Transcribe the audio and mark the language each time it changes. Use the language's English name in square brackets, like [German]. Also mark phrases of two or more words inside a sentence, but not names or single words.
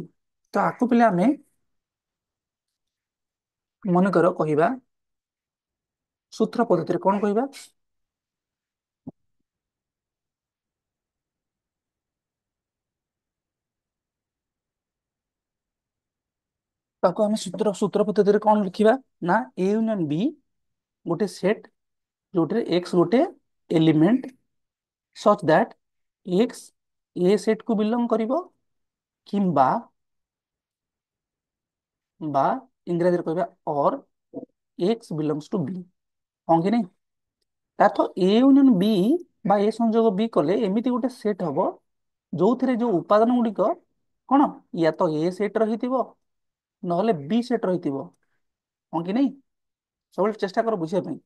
[Odia] ତ ଆକୁ ପିଲା ଆମେ ମନେକର କହିବା ସୂତ୍ର ପଦ୍ଧତିରେ କଣ କହିବା, ତାକୁ ଆମେ ସୂତ୍ର ସୂତ୍ର ପଦ୍ଧତିରେ କଣ ଲେଖିବା, ନା [English] A union B [Odia] ଗୋଟେ ସେଟ ଯୋଉଥିରେ ଏକ୍ସ ଗୋଟେ ଏଲିମେଣ୍ଟ [English] such that x a set [Odia] କୁ ବିଲଙ୍ଗ କରିବ, କିମ୍ବା ବା ଇଂରାଜୀରେ କହିବା [English] or x belongs to b। [Odia] ହଁ କି ନାଇଁ। ତାର [English] A union B [Odia] ବା ଏ ସଂଯୋଗ ବି କଲେ ଏମିତି ଗୋଟେ ସେଟ ହବ ଯୋଉଥିରେ ଯୋଉ ଉପାଦାନ ଗୁଡିକ କଣ, ୟା ତ ଏ ସେଟ ରହିଥିବ ନହେଲେ ବି ସେଟ ରହିଥିବ। ହଁ କି ନାଇଁ, ସବୁବେଳେ ଚେଷ୍ଟା କର ବୁଝିବା ପାଇଁ।